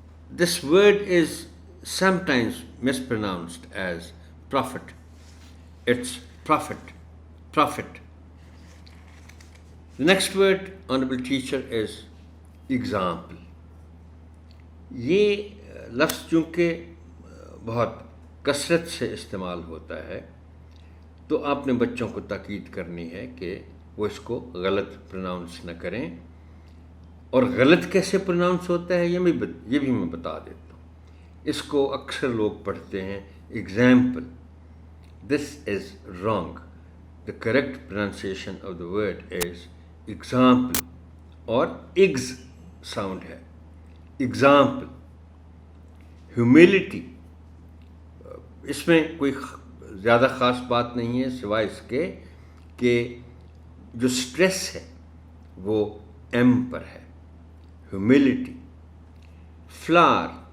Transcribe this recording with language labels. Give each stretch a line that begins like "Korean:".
English: This word is sometimes mispronounced as prophet. It's prophet, prophet. The next word, honorable teacher, is example.
Urdu: یہ لفظ چونکہ بہت کثرت سے استعمال ہوتا ہے تو آپ نے بچوں کو تاکید کرنی ہے کہ وہ اس کو غلط پروناؤنس نہ کریں. اور غلط کیسے پروناؤنس ہوتا ہے یہ بھی میں بتا دیتا ہوں. اس کو اکثر لوگ پڑھتے ہیں example.
English: This is wrong. The correct pronunciation of the word is example اور eggs sound ہے. Example. Humility.
Urdu: اس میں کوئی زیادہ خاص بات نہیں ہے سوائے اس کے کہ جو سٹریس ہے وہ ایم پر ہے. ہیوملٹی. فلاور.